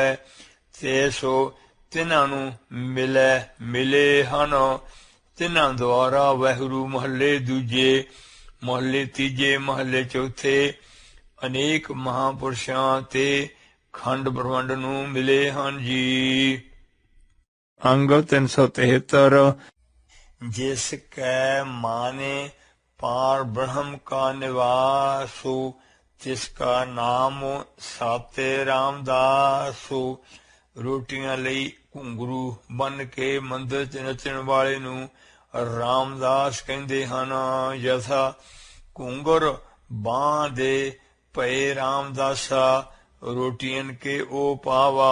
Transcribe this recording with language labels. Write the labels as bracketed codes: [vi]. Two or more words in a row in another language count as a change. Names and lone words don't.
[pa] ਤੇ ਸੋ ਤਿਨ੍ਹਾਂ ਨੂ ਮਿਲੇ ਹਨ ਤਿਨ੍ਹਾਂ ਦੁਆਰਾ ਵਾਹਿਗੁਰੂ ਮਹਲੇ ਦੂਜੇ ਮਹਲੇ ਤੀਜੇ ਮਹਲੇ ਚੌਥੇ ਅਨੇਕ ਮਹਾਪੁਰੁਸ਼ਾਂ ਤੇ ਖੰਡ ਬ੍ਰਹਮੰਡ ਨੂ ਮਿਲੇ ਹਨ ਜੀ। ਅੰਗ 373 ਜਿਸ ਕੈ ਮਾਨੇ ਪਾਰ ਬ੍ਰਹਮ ਕਾ ਨਿਵਾਸੁ, ਜਿਸਕਾ ਨਾਮ ਸਾਤੇ ਰਾਮਦਾਸੁ। ਰੋਟੀਆਂ ਲਈ ਘੁੰਗਰੂ ਬਨ ਕੇ ਮੰਦਿਰ ਚ ਨਚਣ ਵਾਲੇ ਨੂ ਰਾਮਦਾਸ ਕਹੰਦੇ ਹਨ। ਯਥਾ ਘੁੰਗਰ ਬਾਂਹ ਦੇ ਭਏ ਰਾਮਦਾਸਾ ਰੋਟੀਅਨ ਕੇ ਓ ਪਾਵਾ।